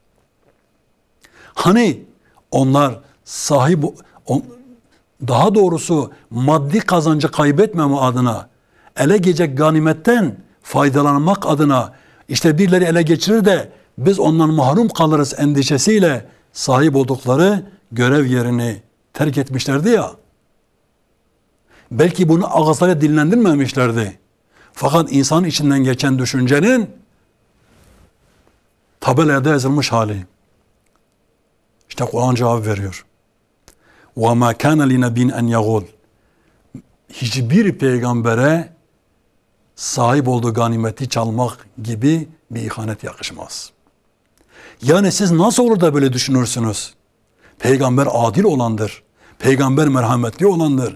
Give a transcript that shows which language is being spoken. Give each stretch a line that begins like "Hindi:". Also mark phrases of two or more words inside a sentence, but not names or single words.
Turkish: Hani onlar daha doğrusu maddi kazancı kaybetmeme adına, ele geçecek ganimetten faydalanmak adına işte birileri ele geçirir de biz ondan mahrum kalırız endişesiyle sahip oldukları görev yerini terk etmişlerdi ya. Belki bunu ağızlarıyla dillendirmemişlerdi. Fakat insan içinden geçen düşüncenin tabelaya yazılmış hali. İşte Kur'an cevap veriyor.
Arabic: وَمَا كَانَ لِنَب۪ينَ اَنْ يَغُولُ.
Turkish: Hiçbir peygambere sahip olduğu ganimeti çalmak gibi bir ihanet yakışmaz. Yani siz nasıl olur da böyle düşünürsünüz? Peygamber adil olandır. Peygamber merhametli olandır.